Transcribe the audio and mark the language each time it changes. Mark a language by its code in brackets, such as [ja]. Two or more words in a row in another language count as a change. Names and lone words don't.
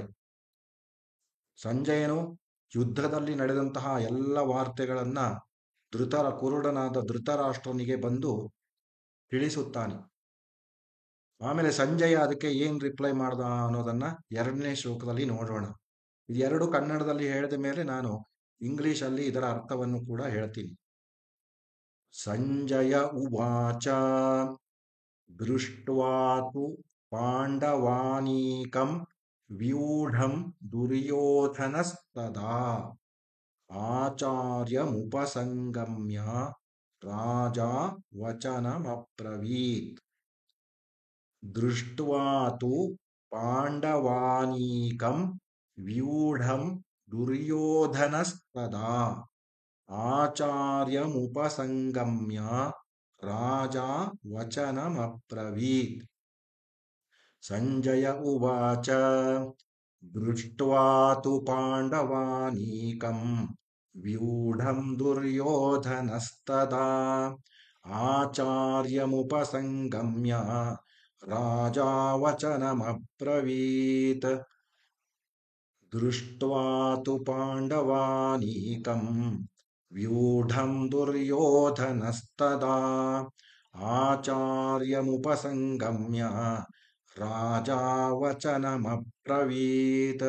[kn] ಸಂಜಯನು ಯುದ್ಧದಲ್ಲಿ ನಡೆದಂತಹ ಎಲ್ಲ ವಾರ್ತೆಗಳನ್ನ ಕುರುಡನಾದ ಧೃತರಾಷ್ಟ್ರನಿಗೆ ಬಂದು ತಿಳಿಸುತ್ತಾನೆ. ಆಮೇಲೆ ಸಂಜಯ ಅದಕ್ಕೆ ಏನ್ ರಿಪ್ಲೈ ಮಾಡ್ದ ಅನ್ನೋದನ್ನ 2ನೇ ಶ್ಲೋಕದಲ್ಲಿ ನೋಡೋಣ. ಇದೆರಡು ಕನ್ನಡದಲ್ಲಿ ಹೇಳಿದ ಮೇಲೆ ನಾನು ಇಂಗ್ಲಿಷಲ್ಲಿ ಇದರ ಅರ್ಥವನ್ನು ಕೂಡ ಹೇಳ್ತೀನಿ. [sa] ಸಂಜಯ ಉವಾಚ ದೃಷ್ಟ್ವಾ ತು ಪಾಂಡವಾನೀಕಂ ವ್ಯೂಢಂ ದುರ್ಯೋಧನಸ್ತದಾ ಆಚಾರ್ಯಮುಪಸಂಗಮ್ಯ ರಾಜಾ ವಚನಮಬ್ರವೀತ್. ದೃಷ್ಟ್ವಾ ತು ಪಾಂಡವಾನೀಕಂ ವ್ಯೂಢಂ ದುರ್ಯೋಧನಸ್ತದಾ ಆಚಾರ್ಯಮುಪಸಂಗಮ್ಯ ರಾಜಾ ವಚನಮಬ್ರವೀತ್. ಸಂಜಯ ಉವಾಚ ದೃಷ್ಟ್ವಾ ತು ಪಾಂಡವಾನೀಕಂ ವ್ಯೂಢಂ ದುರ್ಯೋಧನಸ್ತದಾ ಆಚಾರ್ಯಮುಪಸಂಗಮ್ಯ ರಾಜಾ ವಚನಮಬ್ರವೀತ್. ದೃಷ್ಟ್ವಾ ತು ಪಾಂಡವಾನೀಕಂ ವ್ಯೂಢಂ ದುರ್ಯೋಧನಸ್ತದಾ ಆಚಾರ್ಯಮುಪಸಂಗಮ್ಯ ರಾಜಾ ವಚನಮಬ್ರವೀತ್.